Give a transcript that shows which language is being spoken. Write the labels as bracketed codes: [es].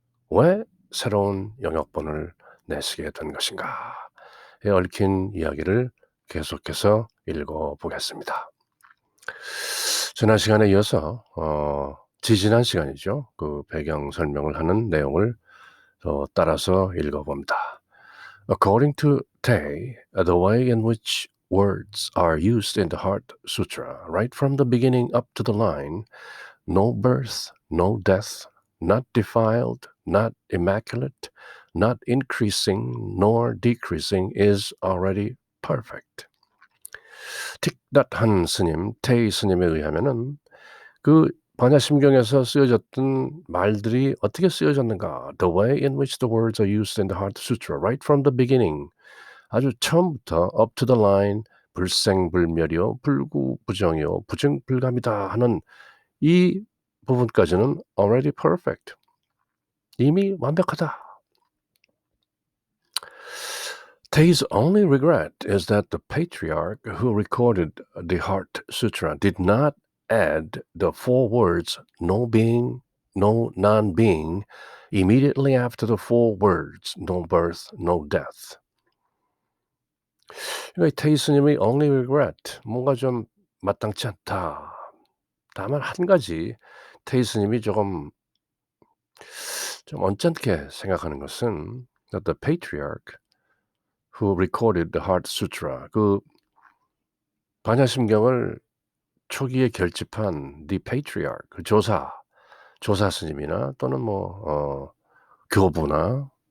[ko] 왜 새로운 영역본을 내시게 된 것인가에 얽힌 이야기를 계속해서 읽어보겠습니다. 지난 시간에 이어서 지지난 시간이죠. 그 배경 설명을 하는 내용을 따라서 읽어봅니다. [en] According to Tay, the way in which words are used in the Heart Sutra, right from the beginning up to the line, no birth, no death, not defiled, not immaculate, not increasing nor decreasing, is already perfect. [ko] 틱닷한 스님, 테이 스님에 의하면은 그 반야심경에서 쓰여졌던 말들이 어떻게 쓰여졌는가? [en] The way in which the words are used in the Heart Sutra, right from the beginning, [ko] 아주 처음부터 [en] up to the line, [ko] 불생불멸이요, 불구부정이요, 부증불감이다 하는 이 부분까지는 [en] already perfect, [ko] 이미 완벽하다. [en] Tay's only regret is that the patriarch who recorded the Heart Sutra did not add the 4 words no being, no non-being immediately after the 4 words no birth, no death. [ko] 그러니까 테이 스님의 [en] only regret, [ko] 뭔가 좀 마땅치 않다. 다만 한 가지 테이 스님이 좀 언짢게 생각하는 것은 [en] that the patriarch who recorded the Heart Sutra, [ko] 그 반야심경을 초기에 결집한 [en] the patriarch, [ko] 그 조사 스님이나 또는 교부나